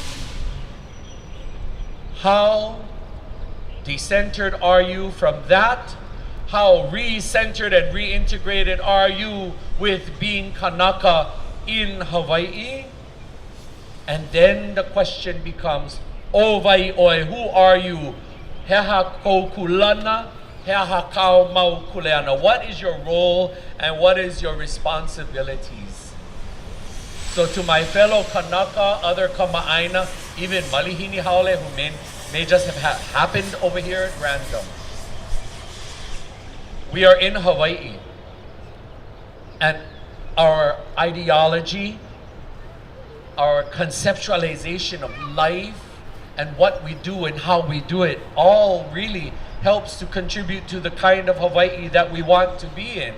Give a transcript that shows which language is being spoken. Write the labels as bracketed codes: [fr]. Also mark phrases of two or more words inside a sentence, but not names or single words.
[en] How decentered are you from that? How re-centered and reintegrated are you with being Kanaka in Hawaii? And then the question becomes, [haw] o vai oe, [en] who are you? [haw] Heha kou kulana, heha kau mau kuleana. [en] What is your role and what is your responsibilities? So to my fellow Kanaka, other Kama'aina, even [haw] Malihini Hale, [en] who may just have happened over here at random. We are in Hawaii, and our ideology, our conceptualization of life, and what we do and how we do it all really helps to contribute to the kind of Hawaii that we want to be in.